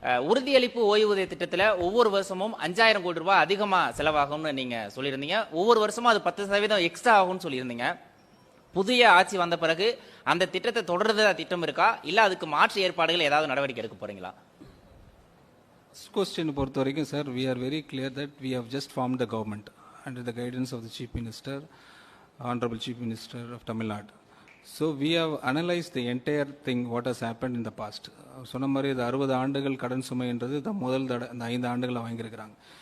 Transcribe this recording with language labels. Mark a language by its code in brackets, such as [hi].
[ta] உறுதியளிப்பு ஓய்வூதிய திட்டத்துல ஒவ்வொரு வருஷமும் 5000 கோடி ரூபாய் அதிகமா செலவாகும்னு நீங்க சொல்லியிருந்தீங்க. ஒவ்வொரு வருஷமும் அது 10% எக்ஸ்ட்ரா ஆகும்னு சொல்லியிருந்தீங்க. புதிய ஆட்சி வந்த பிறகு அந்த திட்டத்தை தொடர்றதா திட்டம் இருக்கா, இல்ல அதுக்கு மாற்று ஏற்பாடுகள் ஏதாவது நடவடிக்கை எடுக்க போறீங்களா? [en] Question [ta] பொறுத்த வரைக்கும் sir, [en] we are very clear that we have just formed the government under the guidance of the Chief Minister, Honorable Chief Minister of Tamil Nadu. So we have analyzed the entire thing what has happened in the past. [ta] சொன்ன மாதிரி இது 60 ஆண்டுகள் கடன் சுமைன்றது முதல் தடவை இந்த 5 ஆண்டுகளை வாங்கியிருக்கிறாங்க.